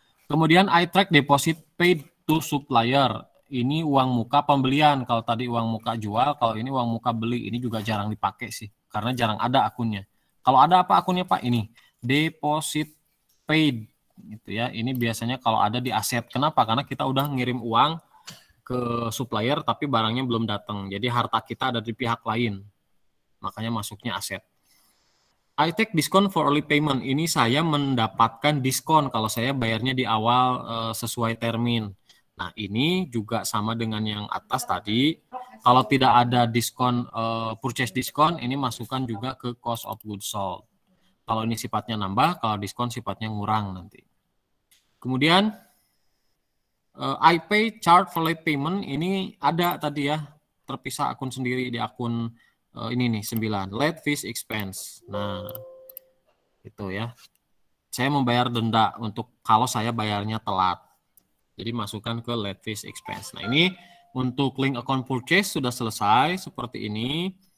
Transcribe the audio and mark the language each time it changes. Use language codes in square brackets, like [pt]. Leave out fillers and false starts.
[id] Kemudian [en] I track deposit paid to supplier. [id] Ini uang muka pembelian. Kalau tadi uang muka jual, kalau ini uang muka beli. Ini juga jarang dipakai sih, karena jarang ada akunnya. Kalau ada apa akunnya Pak? Ini deposit paid, gitu ya. Ini biasanya kalau ada di aset. Kenapa? Karena kita udah ngirim uang ke supplier, tapi barangnya belum datang. Jadi harta kita ada di pihak lain, makanya masuknya aset. [en] I take discount for early payment. [id] Ini saya mendapatkan diskon kalau saya bayarnya di awal sesuai termin. Nah, ini juga sama dengan yang atas tadi. Kalau tidak ada diskon, purchase diskon, ini masukkan juga ke cost of goods sold. Kalau ini sifatnya nambah, kalau diskon sifatnya ngurang nanti. Kemudian, [en] I pay charge for late payment. [id] Ini ada tadi ya, terpisah akun sendiri di akun ini nih, 9. Late fees expense. Nah, itu ya. Saya membayar denda untuk kalau saya bayarnya telat. Jadi masukkan ke late fees expense. Nah ini untuk link account purchase sudah selesai seperti ini.